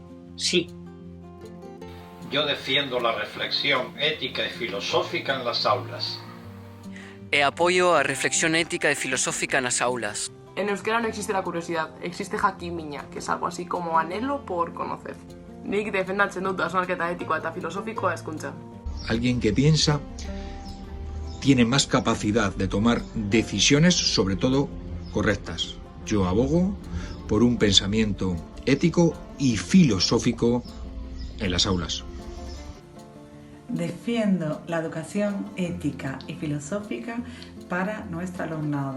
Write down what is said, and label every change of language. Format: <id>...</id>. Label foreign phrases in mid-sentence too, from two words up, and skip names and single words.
<es>Sí. Yo defiendo la reflexión ética y filosófica en las aulas. Apoyo a reflexión ética y filosófica en las aulas. En euskera no existe la curiosidad, existe jakimina, que es algo así como anhelo por conocer.</es> <eu>Nik defendatzen dut hausnarketa etikoa eta filosofikoa hezkuntzan.</eu> <es>Alguien que piensa tiene más capacidad de tomar decisiones, sobre todo correctas. Yo abogo por un pensamiento ético y filosófico en las aulas. Defiendo la educación ética y filosófica para nuestro alumnado.</es>